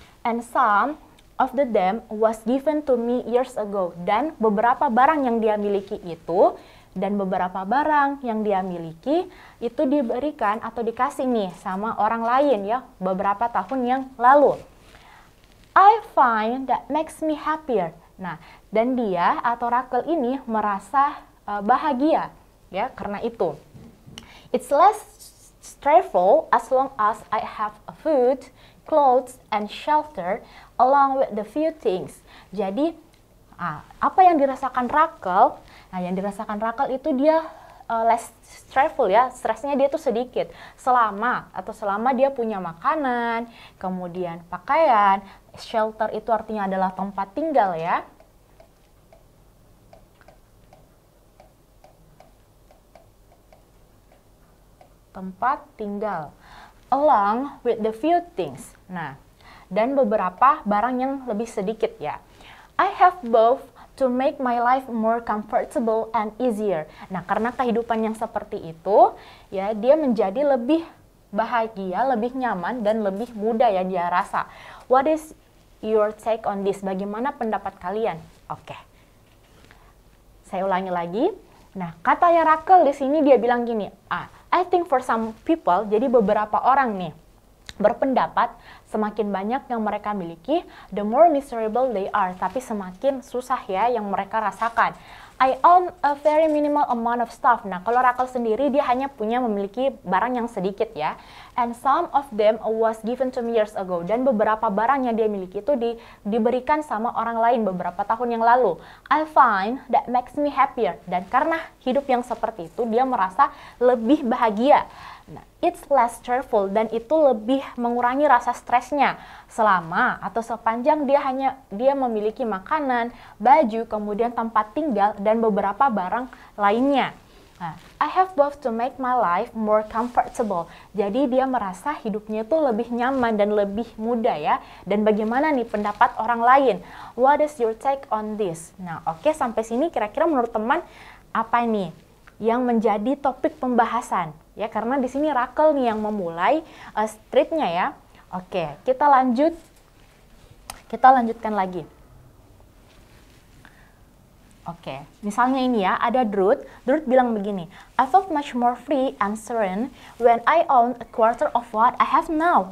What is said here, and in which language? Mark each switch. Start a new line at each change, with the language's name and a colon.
English: And some of the them was given to me years ago.
Indonesian: Dan beberapa barang yang dia miliki itu, dan beberapa barang yang dia miliki itu diberikan atau dikasih nih sama orang lain ya, beberapa tahun yang lalu.
English: I find that makes me happier.
Indonesian: Nah, dan dia atau Rachel ini merasa bahagia ya karena itu.
English: It's less stressful as long as I have food, clothes, and shelter along with the few things.
Indonesian: Jadi apa yang dirasakan Rachel? Nah, yang dirasakan Rachel itu dia
English: less stressful
Indonesian: ya, stresnya dia tuh sedikit. Selama dia punya makanan, kemudian pakaian, shelter itu artinya adalah tempat tinggal ya. Tempat tinggal.
English: Along with the few things.
Indonesian: Nah, dan beberapa barang yang lebih sedikit ya.
English: I have both to make my life more comfortable and easier.
Indonesian: Nah, karena kehidupan yang seperti itu, ya dia menjadi lebih bahagia, lebih nyaman, dan lebih mudah ya dia rasa.
English: What is your take on this?
Indonesian: Bagaimana pendapat kalian? Oke. Saya ulangi lagi. Nah, katanya Rachel di sini dia bilang gini,
English: I think for some people,
Indonesian: jadi beberapa orang nih, berpendapat semakin banyak yang mereka miliki,
English: the more miserable they are.
Indonesian: Tapi semakin susah ya yang mereka rasakan.
English: I own a very minimal amount of stuff.
Indonesian: Nah, kalau Rachel sendiri dia hanya memiliki barang yang sedikit ya.
English: And some of them was given to me years ago.
Indonesian: Dan beberapa barang yang dia miliki itu diberikan sama orang lain beberapa tahun yang lalu.
English: I find that makes me happier.
Indonesian: Dan karena hidup yang seperti itu, dia merasa lebih bahagia. Nah,
English: it's less stressful,
Indonesian: dan itu lebih mengurangi rasa stresnya selama atau sepanjang dia memiliki makanan, baju, kemudian tempat tinggal, dan beberapa barang lainnya.
English: Nah, I have both to make my life more comfortable.
Indonesian: Jadi dia merasa hidupnya itu lebih nyaman dan lebih mudah ya. Dan bagaimana nih pendapat orang lain?
English: What is your take on this?
Indonesian: Nah, oke, sampai sini kira-kira menurut teman apa nih yang menjadi topik pembahasan? Ya, karena di sini Rachel nih yang memulai thread-nya ya. Oke, kita lanjutkan lagi. Oke, misalnya ini ya, ada Drud bilang begini,
English: I felt much more free and serene when I own a quarter of what I have now.